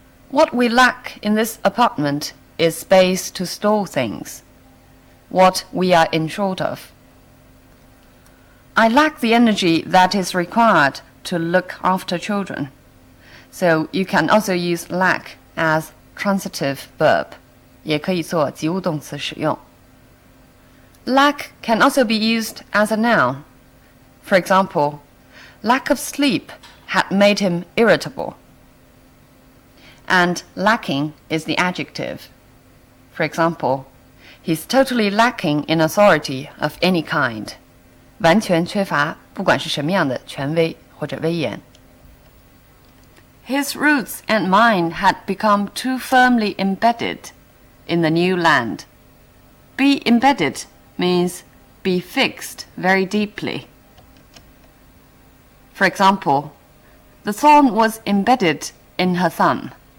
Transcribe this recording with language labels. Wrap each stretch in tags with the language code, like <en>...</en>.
<en>What we lack in this apartment is space to store things. What we are in short of. I lack the energy that is required to look after children. So you can also use lack as transitive verb.</en> <zh>也可以做及物动词使用.</zh> <en>Lack can also be used as a noun. For example, lack of sleep had made him irritable. And lacking is the adjective. For example, he's totally lacking in authority of any kind.</en> <zh>完全缺乏不管是什么样的权威或者威严.</zh> <en>His roots and mine had become too firmly embedded in the new land. Be embedded means be fixed very deeply. For example, the thorn was embedded in her thumb.</en>